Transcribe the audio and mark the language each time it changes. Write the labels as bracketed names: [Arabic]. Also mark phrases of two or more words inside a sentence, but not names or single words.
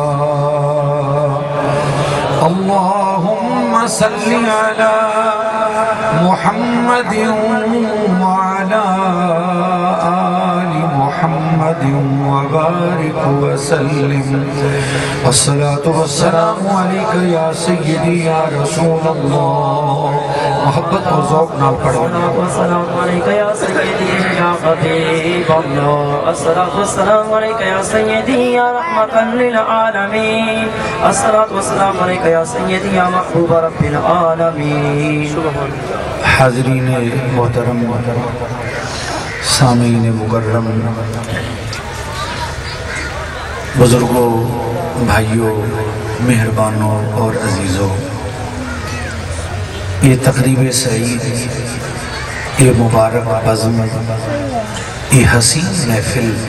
[Arabic] اللهم صل على محمد وعلى آل محمد وبارك وسلم. الصلاة والسلام عليك يا سيدي يا رسول الله. [Punjabi] محبت اور ذوق نال پڑھو. [Arabic] الصلاة والسلام عليك يا سيدي يا حبيب الله. الصلاة والسلام عليك يا سيدي يا رحمة للعالمين. الصلاة والسلام عليك يا سيدي يا محبوب رب العالمين. [Urdu] حاضرین محترم، سامعین مکرم، بزرگوں، بھائیوں، مہربانوں اور عزیزوں، یہ تقریب سعید، یہ مبارک بزم، یہ حسین محفل،